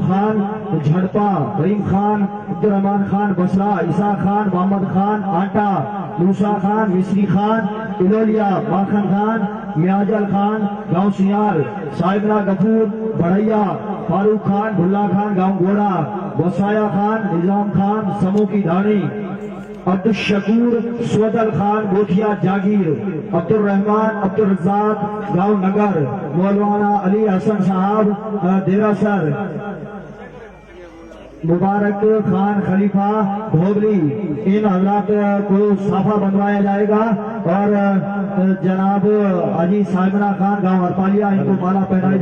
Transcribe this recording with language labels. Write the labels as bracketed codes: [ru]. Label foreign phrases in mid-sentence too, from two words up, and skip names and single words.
[ur] خان جھڑپا، رحیم خان عبدالرحمان خان بسرا، عیسیٰ خان محمد خان آٹا، موسیٰ خان مصری خان الولیا، ماکھن خان میاجل خان گاؤں سیال، صاحبنا غفور بڑھیا، فاروق خان بھلا خان گاؤں گوڑا، وسایا خان نظام خان سمو کی دھانی، عبدالشکور سودل خان گوٹھیا جاگیر، عبدالرحمان عبدالرزاق گاؤں نگر، مولانا علی حسن صاحب دیرہ سر، مبارک خان خلیفہ بھوگلی، ان حضرات کو صافہ بنوایا جائے گا، اور جناب حاجی صاحبنا خان گاؤں ارپالیا ان کو مالا پہنائی